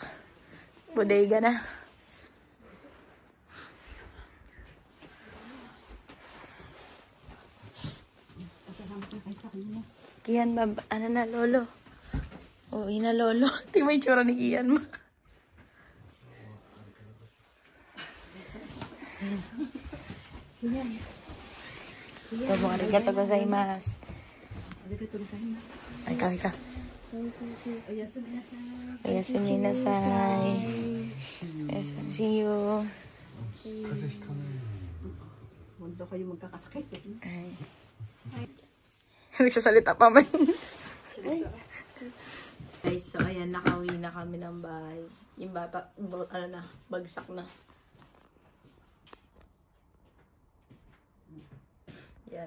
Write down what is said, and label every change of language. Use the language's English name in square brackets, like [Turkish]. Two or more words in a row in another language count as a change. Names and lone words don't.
[Filipino] Bodega na. Kian, ano na, Lolo? Uwi na, Lolo. Tingnan mo yung tsura ni Kian mo. [Japanese] Tomo, ありがとうございます. [Filipino] Ay, ka. [Japanese] おやすみなさい. [English] See you. [Filipino] Huwag daw kayo magkakasakit. Ay. Nagsasalita pa man. Guys, so ayan, nakauwi na kami ng bahay. Yung bata, bagsak na. Yan.